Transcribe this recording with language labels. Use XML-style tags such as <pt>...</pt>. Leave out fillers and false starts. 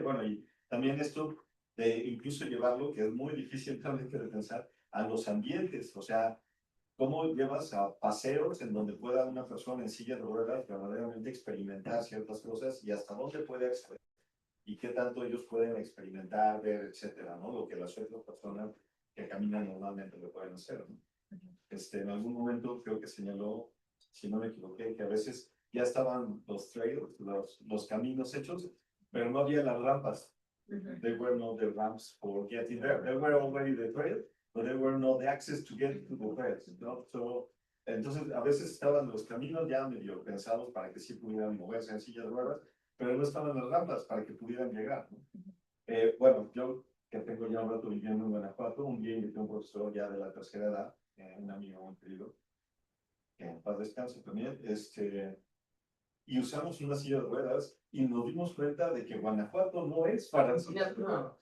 <es>Bueno, y también esto de incluso llevarlo, que es muy difícil también de pensar, a los ambientes, o sea, cómo llevas a paseos en donde pueda una persona en silla de ruedas verdaderamente experimentar ciertas cosas y hasta dónde puede acceder y qué tanto ellos pueden experimentar, ver, etcétera, ¿no? Lo que las otras personas que caminan normalmente lo pueden hacer, ¿no? En algún momento creo que señaló, si no me equivoqué, que a veces ya estaban los trails, los caminos hechos, pero no había las rampas.</es> <en>They were not the ramps for getting there. They were already the trail, but there were not the access to get to the trails, ¿no?</en> <es>So, entonces, a veces estaban los caminos ya medio pensados para que sí pudieran moverse en silla de ruedas, pero no estaban las rampas para que pudieran llegar, ¿no? Bueno, yo que tengo ya un rato viviendo en Guanajuato, un día invité a un profesor ya de la tercera edad, un amigo muy querido, que en paz descanse también, y usamos una silla de ruedas y nos dimos cuenta de que Guanajuato no es para sillas de ruedas.</es>